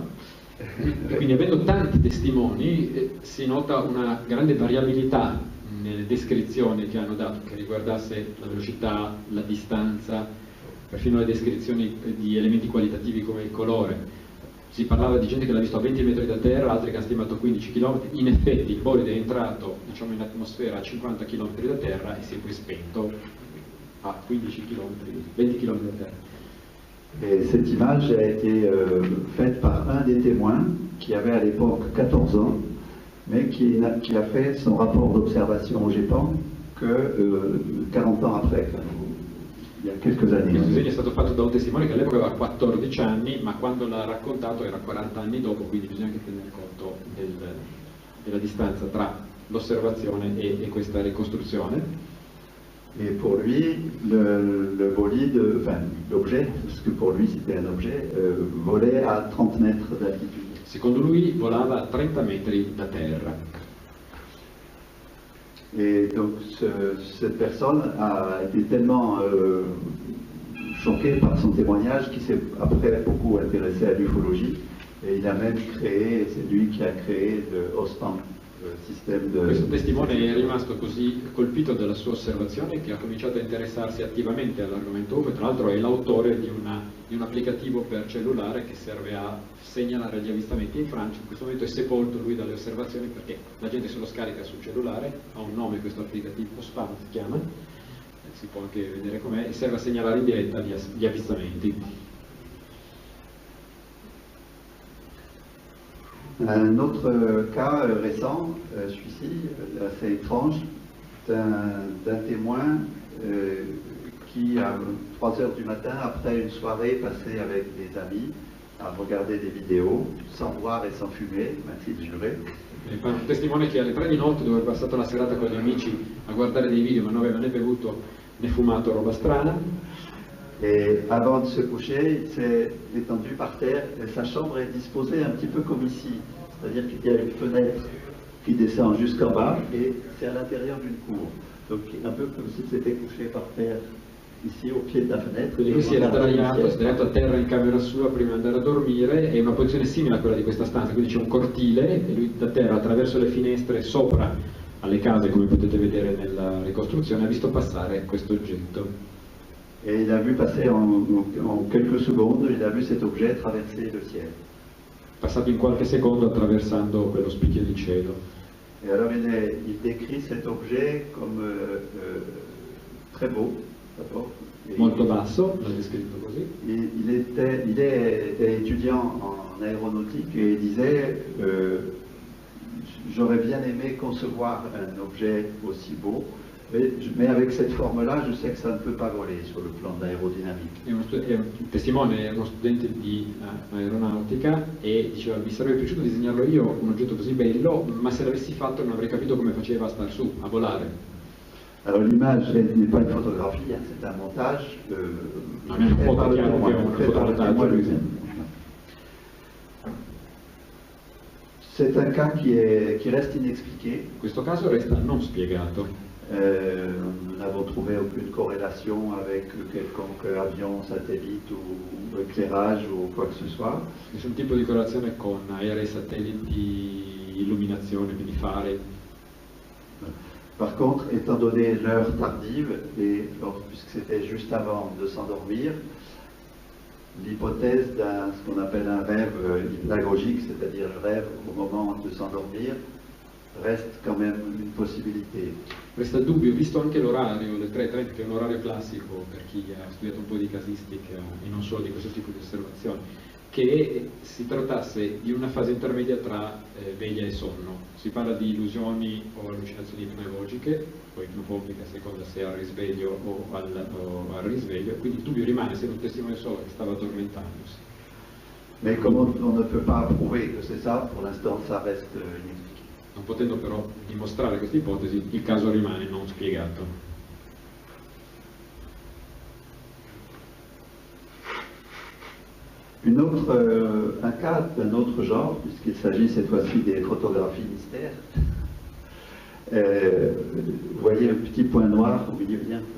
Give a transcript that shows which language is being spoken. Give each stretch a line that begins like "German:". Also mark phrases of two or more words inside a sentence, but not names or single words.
Italian: E quindi avendo tanti testimoni si nota una grande variabilità nelle descrizioni che hanno dato, che riguardasse la velocità, la distanza, perfino le descrizioni di elementi qualitativi come il colore. Si parlava di gente che l'ha visto a 20 metri da terra, altri che hanno stimato 15 km. In effetti il bolide è entrato, diciamo, in atmosfera a 50 km da terra e si è poi spento a 15 km, 20 km da terra.
French: Et cette image a été faite par un des témoins qui avait à l'époque 14 ans, mais qui a fait son rapport d'observation au GEPAN que 40 ans après, il y a quelques années.
Italian: Questo disegno è stato fatto da un testimone che all'epoca aveva 14 anni, ma quando l'ha raccontato era 40 anni dopo, quindi bisogna anche tenere conto della distanza tra l'osservazione e questa ricostruzione.
French: Et pour lui, le bolide, enfin l'objet, parce que pour lui c'était un objet, volait à 30 mètres d'altitude.
Italian: Secondo lui volava a 30 metri da terra.
French: Et donc cette personne a été tellement choquée par son témoignage qu'il s'est après beaucoup intéressé à l'ufologie. Et il a même créé, c'est lui qui a créé le OSPAN.
Italian: Questo testimone è rimasto così colpito dalla sua osservazione che ha cominciato a interessarsi attivamente all'argomento UFO, e tra l'altro è l'autore di un applicativo per cellulare che serve a segnalare gli avvistamenti in Francia. In questo momento è sepolto lui dalle osservazioni perché la gente se lo scarica sul cellulare, ha un nome questo applicativo, OSPAN si chiama, si può anche vedere com'è, e serve a segnalare in diretta gli avvistamenti.
French: Un autre cas récent, celui-ci, assez étrange, d'un témoin qui, à 3 heures du matin, après une soirée passée avec des amis, a regardé des vidéos, sans boire et sans fumer, m'a-t-il juré.
Italian: Un testimone che alle 3 di notte, dove è passato la serata con gli amici a guardare dei video, ma non aveva né bevuto né fumato roba strana.
French: Et avant de se coucher, il s'est étendu par terre et sa chambre est disposée un petit peu comme ici. C'est-à-dire qu'il y a une fenêtre qui descend jusqu'en bas et c'est à l'intérieur d'une cour. Donc un peu comme s'il s'était couché par terre ici au pied de la fenêtre.
Italian: Quindi lui si era sdraiato a terra in camera sua prima di andare a dormire, è una posizione simile a quella di questa stanza, quindi c'è un cortile e lui da terra attraverso le finestre sopra alle case, come potete vedere nella ricostruzione, ha visto passare questo oggetto.
French: Et il a vu passer en quelques secondes, il a vu cet objet traverser le ciel.
Italian: Passato in qualche secondo attraversando quello spicchio di cielo.
French: Et alors il décrit cet objet comme très beau, d'abord.
Italian: Molto basso, l'ha descritto così.
French: Il était étudiant en aéronautique et il disait j'aurais bien aimé concevoir un objet aussi beau. Mais avec cette forme-là, je sais que ça ne peut pas voler sur le plan de l'aérodynamique.
Italian: È un testimone, è uno studente di aeronautica e diceva mi sarebbe piaciuto disegnarlo io un oggetto così bello, ma se l'avessi fatto non avrei capito come faceva a star su, a volare.
French: Alors l'image n'est pas une photographie, c'est un montage
Italian: non è una foto chiaro che è un fotomontaggio.
French: C'est un cas qui reste inexpliqué.
Italian: Questo caso resta non spiegato.
French: Nous n'avons trouvé aucune corrélation avec quelconque avion, satellite ou éclairage ou quoi que ce soit.
Italian: Nessun tipo di correlazione con aerei, satelliti, illuminazione, quindi fare.
French: Par contre, étant donné l'heure tardive, et puisque c'était juste avant de s'endormir, l'hypothèse d'un ce qu'on appelle un rêve hypnagogique, c'est-à-dire le rêve au moment de s'endormir, reste quand même une possibilité.
Italian: Resta il dubbio, visto anche l'orario, le 3:30, che è un orario classico per chi ha studiato un po' di casistica e non solo di questo tipo di osservazioni, che si trattasse di una fase intermedia tra veglia e sonno. Si parla di illusioni o allucinazioni ipnagogiche, poi ipnofobica a seconda se al risveglio o al risveglio, quindi il dubbio rimane se un testimone solo che stava addormentandosi.
French: Mais comme on ne peut pas prouver que c'est ça, pour l'instant ça reste inexpliqué.
Italian: Non potendo però dimostrare questa ipotesi, il caso rimane non spiegato.
French: Un cas d'un autre genre, puisqu'il s'agit cette fois-ci des photographies mystères. Vous voyez un petit point noir au milieu bien.